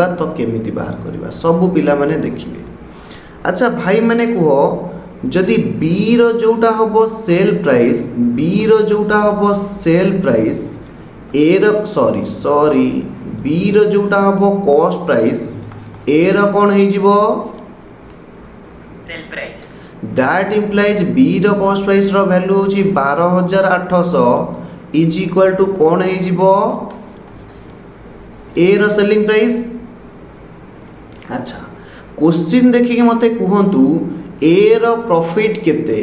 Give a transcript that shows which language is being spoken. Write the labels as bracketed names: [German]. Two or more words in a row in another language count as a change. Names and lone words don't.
[Odia] ତ କେମିତି ବାହାର କରିବା ସବୁ ପିଲାମାନେ ଦେଖିବେ। ଆଚ୍ଛା ଭାଇମାନେ କୁହ, ଯଦି ବିର ଯେଉଁଟା ହେବ [English] sell price, [Odia] ବିର ଯେଉଁଟା ହେବ [English] sell price, [Odia] ଏର ସରି ବିର ଯେଉଁଟା ହେବ [English] cost price, [Odia] ଏର କ'ଣ ହେଇଯିବ? [English] sell price. That implies [Odia] ବିର [English] cost priceର value [Odia] ହେଉଛି 12,800 [English] is equal to [Odia] କ'ଣ ହେଇଯିବ? ଏର [English] selling price. [Odia] ଆଚ୍ଛା କୋଶ୍ଚିନ୍ ଦେଖିକି ମୋତେ କୁହନ୍ତୁ ଏର ପ୍ରଫିଟ୍ କେତେ?